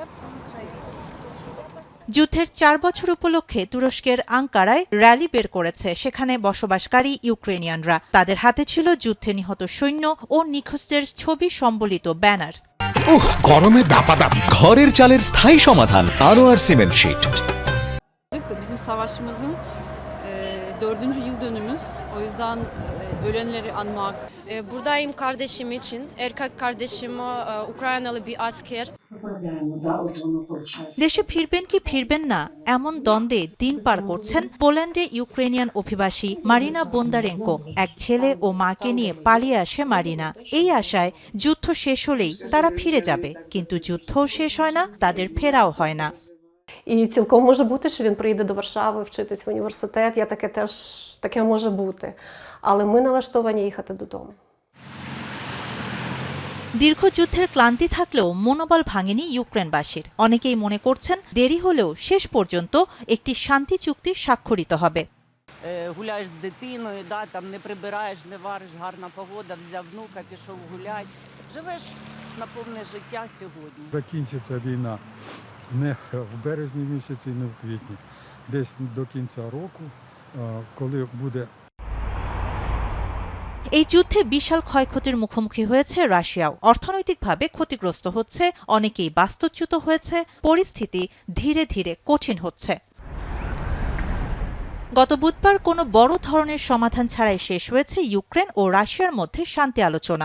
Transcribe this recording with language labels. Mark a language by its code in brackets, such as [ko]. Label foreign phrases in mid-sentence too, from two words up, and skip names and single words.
[bn] যুদ্ধের 4 বছর উপলক্ষে তুরস্কের আঙ্কারায় র্যালি বের করেছে সেখানে বসবাসকারী ইউক্রেনিয়ানরা। তাদের হাতে ছিল যুদ্ধে নিহত সৈন্য ও নিখোঁজদের ছবি সম্বলিত ব্যানার। গরমে দাপাদাপি ঘরের চালের স্থায়ী সমাধান আনোয়ার সিমেন্ট শীট। [tr] Bizim savaşımızın 4. yıl dönümümüz. O yüzden ölenleri anmak. Buradayım kardeşim için. Erkek kardeşim Ukraynalı bir asker. [bn] দেশে ফিরবেন কি ফিরবেন না এমন দ্বন্দ্বে দিন পার করছেন পোল্যান্ডে ইউক্রেনিয়ান অভিবাসী মারিনা বোন্দারেঙ্কো। এক ছেলে ও মাকে নিয়ে পালিয়ে আসে মারিনা, এই আশায় যুদ্ধ শেষ হলেই তারা ফিরে যাবে। কিন্তু যুদ্ধও শেষ হয় না, তাদের ফেরাও হয় না। [uk] І цілком може бути, що він приїде до Варшави вчитись в університет. Таке може бути. Але ми налаштовані їхати додому. [bn] দীর্ঘ যুদ্ধের ক্লান্তি থাকলেও মনোবল ভাঙেনি ইউক্রেনবাসীর। অনেকেই মনে করছেন দেরি হলেও শেষ পর্যন্ত একটি শান্তি চুক্তি স্বাক্ষরিত হবে। [uk] Гуляєш з дитиною, там не прибираєш, не вариш, гарна погода, взяв внука, пішов гулять. Живеш на повне життя сьогодні. Закінчиться війна не в березні місяці, не в квітні. Десь до кінця року, коли буде [bn] এই যুদ্ধে বিশাল ক্ষয়ক্ষতির মুখোমুখি হয়েছে রাশিয়াও। অর্থনৈতিকভাবে ক্ষতিগ্রস্ত হচ্ছে, অনেকেই বাস্তুচ্যুত হয়েছে, পরিস্থিতি ধীরে ধীরে কঠিন হচ্ছে। গত বুধবার কোনো বড় ধরনের সমাধান ছাড়াই শেষ হয়েছে ইউক্রেন ও রাশিয়ার মধ্যে শান্তি আলোচনা।